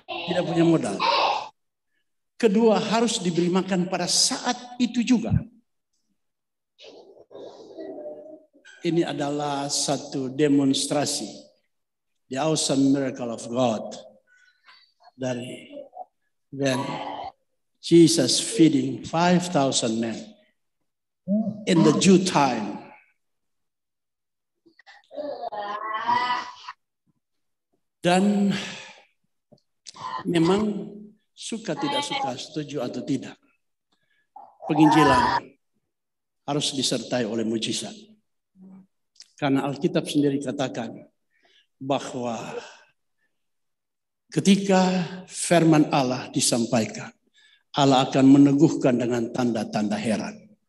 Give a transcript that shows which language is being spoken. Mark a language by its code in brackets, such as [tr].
[id] Tidak punya modal. Kedua, harus diberi makan pada saat itu juga. Ini adalah satu demonstrasi, [en] the awesome miracle of God. [id] Dari [en] when Jesus feeding 5,000 men in the due time. [id] Dan memang suka tidak suka, setuju atau tidak, penginjilan harus disertai oleh mujizat. Karena Alkitab sendiri katakan bahwa ketika firman Allah disampaikan, Allah akan meneguhkan dengan tanda-tanda heran.